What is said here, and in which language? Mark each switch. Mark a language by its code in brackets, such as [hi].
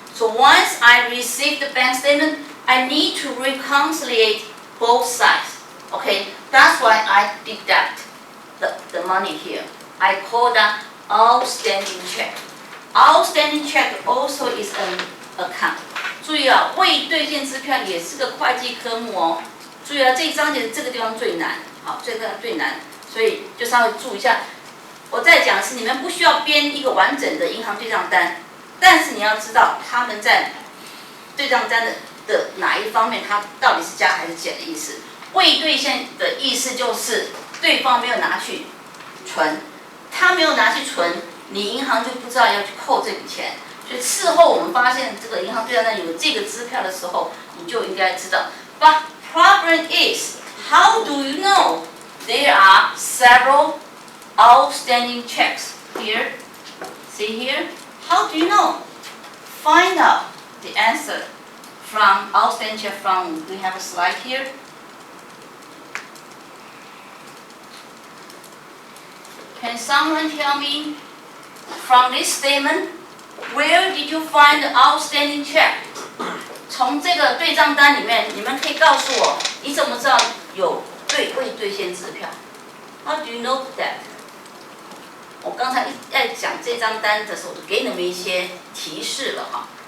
[en] So once I receive the bank statement, I need to reconcile both sides. Okay, that's why I deduct the money here. I call that outstanding check. Outstanding check also is an account. [zh] 注意啊，未兑现支票也是个会计科目哦。注意啊，这一章节这个地方最难，好，这个最难，所以就稍微注意一下。我在讲的是你们不需要编一个完整的银行对账单，但是你要知道他们在对账单的哪一方面，它到底是加还是减的意思。未兑现的意思就是对方没有拿去存，他没有拿去存，你银行就不知道要去扣这笔钱。所以事后我们发现这个银行对账单有这个支票的时候，你就应该知道 [en] But problem is, how do you know there are several outstanding checks here? See here? How do you know? Find out the answer from outstanding check from, we have a slide here. Can someone tell me from this statement, where did you find the outstanding check? [zh] 从这个对账单里面，你们可以告诉我，你怎么知道有未兑现支票 ？ [en] How do you know that？ [zh] 我刚才在讲这张单的时候，给你们一些提示了哈。